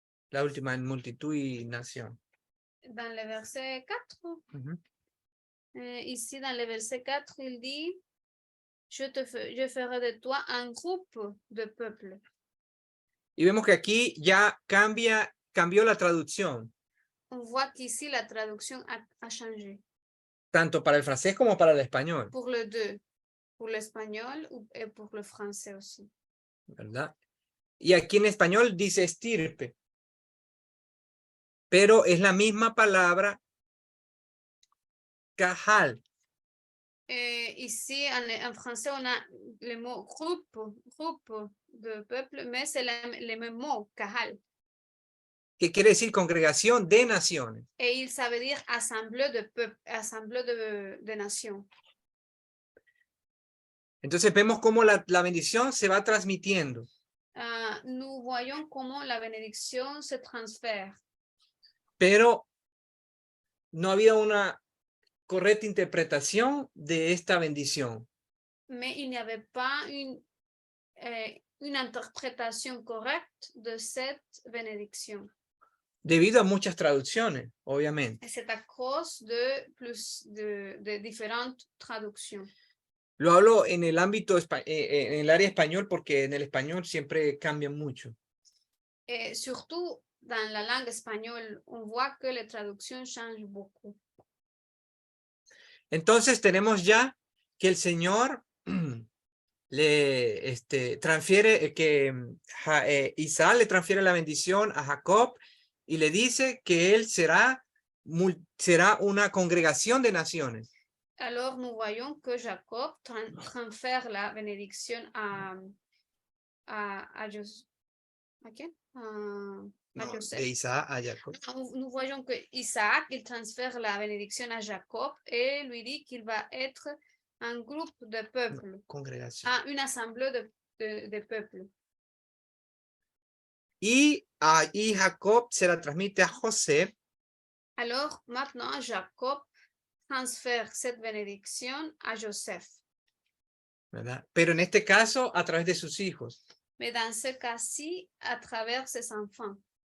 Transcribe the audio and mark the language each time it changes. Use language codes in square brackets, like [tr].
[es] La última, en multitud y nación. [fr] Dans le verset 4, ici dans le verset 4, il dit, je ferai de toi un groupe de peuples. [es] Y vemos que aquí ya cambió la traducción, [fr] On voit qu'ici, la traduction a changé. [es] tanto para el francés como para el español, [fr] Pour les deux, pour l'espagnol et pour le français aussi. [es] ¿verdad? Y aquí en español dice estirpe, pero es la misma palabra cajal. [fr] Ici, en français, on a le mot groupe de peuple, mais c'est le même mot, kahal. [es] Que quiere decir congregación de naciones. [fr] Et ça veut dire assemblée de peuples, assemblée de nations. [es] Entonces vemos cómo la bendición se va transmitiendo. [fr] Nous voyons comment la bénédiction se transfère. [es] Pero no había una correcta interpretación de esta bendición. [fr] Mais il n'y avait pas une interprétation correcte de cette bénédiction. [es] Debido a muchas traducciones, obviamente. [fr] Et c'est à cause de différentes traductions. [es] Lo hablo en el ámbito, en el área español, porque en el español siempre cambian mucho. [fr] Et surtout, dans la langue espagnole, on voit que les traductions changent beaucoup. [es] Entonces tenemos ya que el Señor le transfiere, que Isaac le transfiere la bendición a Jacob y le dice que él será una congregación de naciones. [fr] Alors, nous voyons que Jacob transfère la bénédiction à Joseph. [es] De Isaac a Jacob. [fr] Nous voyons que Isaac, il transfère la bénédiction à Jacob et lui dit qu'il va être un groupe de peuples, une assemblée de peuples. [es] Y Jacob se la transmite a José. [fr] Alors, maintenant, Jacob transfère cette bénédiction à Joseph. [es] ¿Verdad? Pero en este caso, a través de sus hijos. [fr] Mais dans ce cas-ci, à travers ses enfants.